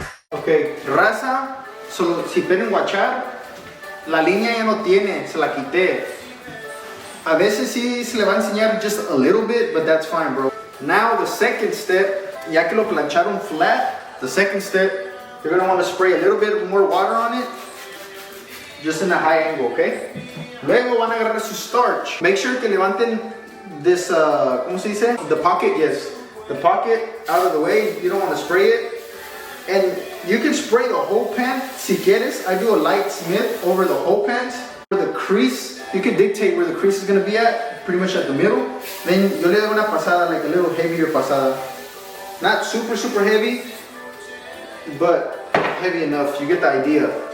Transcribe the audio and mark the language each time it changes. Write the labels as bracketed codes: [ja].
[es] Ok, raza, solo si pueden guachar, la línea ya no tiene, se la quité. A veces sí se le va a enseñar [en] just a little bit, but that's fine, bro. Now the second step, [es] ya que lo plancharon [en] flat, the second step, you're gonna want to spray a little bit more water on it, just in a high angle, okay? [es] Luego van a agarrar su starch. [en] Make sure [es] que levanten [en] this, [es] ¿cómo se dice? [en] The pocket, yes. The pocket out of the way, you don't want to spray it. And you can spray the whole pant, [es] si quieres. [en] I do a light smith over the whole pant. For the crease, you can dictate where the crease is going to be at, pretty much at the middle. Then [es] yo le doy una pasada, [en] like a little heavier [es] pasada. [en] Not super heavy, but heavy enough. You get the idea.